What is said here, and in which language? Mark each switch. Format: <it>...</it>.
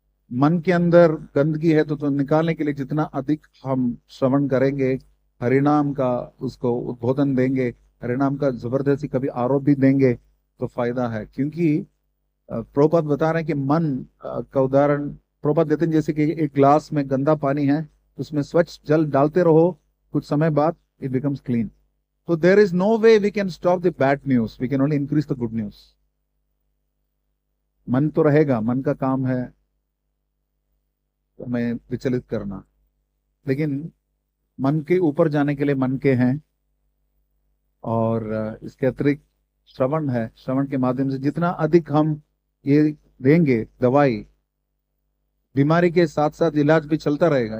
<hi>मन के अंदर गंदगी है तो निकालने के लिए जितना अधिक हम श्रवण करेंगे, हरिनाम का उसको उद्बोधन देंगे, हरिनाम का जबरदस्ती कभी आरोप भी देंगे तो फायदा है। क्योंकि प्रभुपाद बता रहे हैं कि मन का उदाहरण प्रभुपाद देते हैं, जैसे कि एक ग्लास में गंदा पानी है, उसमें स्वच्छ जल डालते रहो, कुछ समय बाद</hi> <en>It becomes clean. So there is no way we can stop the bad news. We can only increase the good news.</en> <hi>मन तो रहेगा, मन का काम है हमें विचलित करना, लेकिन मन के ऊपर जाने के लिए मन के हैं। और इसके अतिरिक्त श्रवण है, श्रवण के माध्यम से जितना अधिक हम ये देंगे दवाई, बीमारी के साथ साथ इलाज भी चलता रहेगा।</hi>